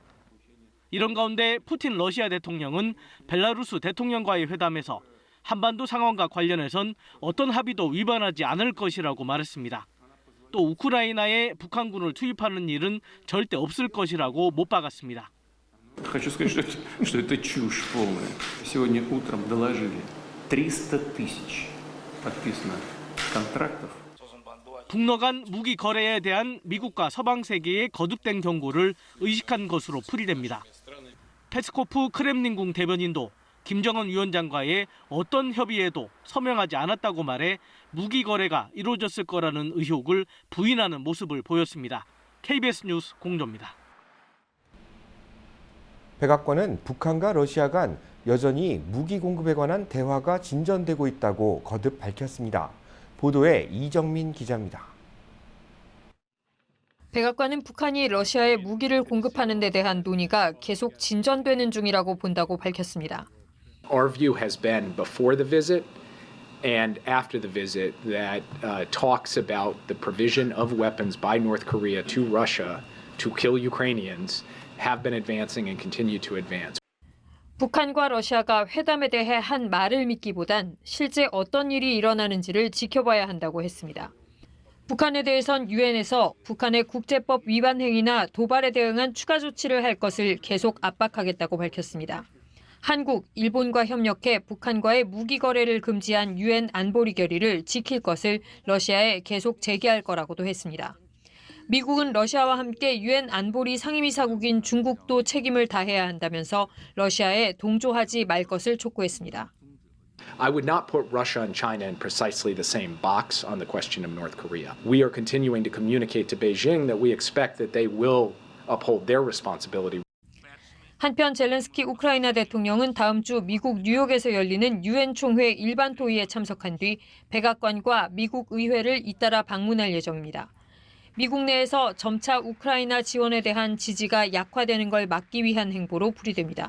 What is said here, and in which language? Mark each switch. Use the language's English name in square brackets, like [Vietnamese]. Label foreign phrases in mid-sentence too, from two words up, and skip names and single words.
[Korean] 이런 가운데 푸틴 러시아 대통령은 벨라루스 대통령과의 회담에서 한반도 상황과 관련해선 어떤 합의도 위반하지 않을 것이라고 말했습니다. 또 우크라이나에 북한군을 투입하는 일은 절대 없을 것이라고 못 박았습니다. [Russian] Хочу сказать, что это чушь полная. Сегодня утром доложили 300 тысяч подписано контрактов. [Korean] 북러 간 무기 거래에 대한 미국과 서방 세계의 거듭된 경고를 의식한 것으로 풀이됩니다. 페스코프 크렘린궁 대변인도 김정은 위원장과의 어떤 협의에도 서명하지 않았다고 말해 무기 거래가 이루어졌을 거라는 의혹을 부인하는 모습을 보였습니다. KBS 뉴스 공조입니다. 백악관은 북한과 러시아 간 여전히 무기 공급에 관한 대화가 진전되고 있다고 거듭 밝혔습니다. 보도에 이정민 기자입니다. 백악관은 북한이 러시아에 무기를 공급하는 데 대한 논의가 계속 진전되는 중이라고 본다고 밝혔습니다. [English] Our view has been before the visit and after the visit that talks about the provision of weapons by North Korea to Russia to kill Ukrainians have been advancing and continue to advance. [Korean] 북한과 러시아가 회담에 대해 한 말을 믿기보단 실제 어떤 일이 일어나는지를 지켜봐야 한다고 했습니다. 북한에 대해선 유엔에서 북한의 국제법 위반 행위나 도발에 대응한 추가 조치를 할 것을 계속 압박하겠다고 밝혔습니다. 한국, 일본과 협력해 북한과의 무기 거래를 금지한 유엔 안보리 결의를 지킬 것을 러시아에 계속 제기할 거라고도 했습니다. 미국은 러시아와 함께 유엔 안보리 상임이사국인 중국도 책임을 다해야 한다면서 러시아에 동조하지 말 것을 촉구했습니다. [English] I would not put Russia and China in precisely the same box on the question of North Korea. We are continuing to communicate to Beijing that we expect that they will uphold their responsibility. [Korean] 한편 젤렌스키 우크라이나 대통령은 다음 주 미국 뉴욕에서 열리는 유엔 총회 일반 토의에 참석한 뒤 백악관과 미국 의회를 잇따라 방문할 예정입니다. 미국 내에서 점차 우크라이나 지원에 대한 지지가 약화되는 걸 막기 위한 행보로 풀이됩니다.